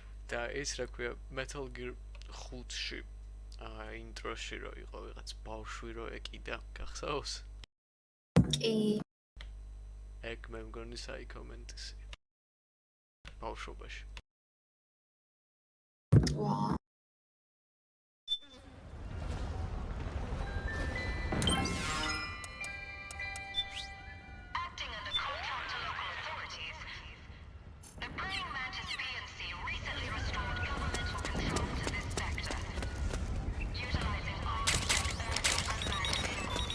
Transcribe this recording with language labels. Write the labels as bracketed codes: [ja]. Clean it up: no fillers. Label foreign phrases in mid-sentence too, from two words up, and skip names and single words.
[ka] და ის რა ქვია Metal Gear 5-ში ინტროში რო იყო ვიღაც ბავშვი რო ეკიდა გახსოვს? კი. ეგ მე მგონი საიკომენტისი ბავშვობაში. ვა. [en] Acting under contract to local authorities, the Praying Mantis PNC recently restored governmental control to this sector, utilizing armed and unmanned vehicles.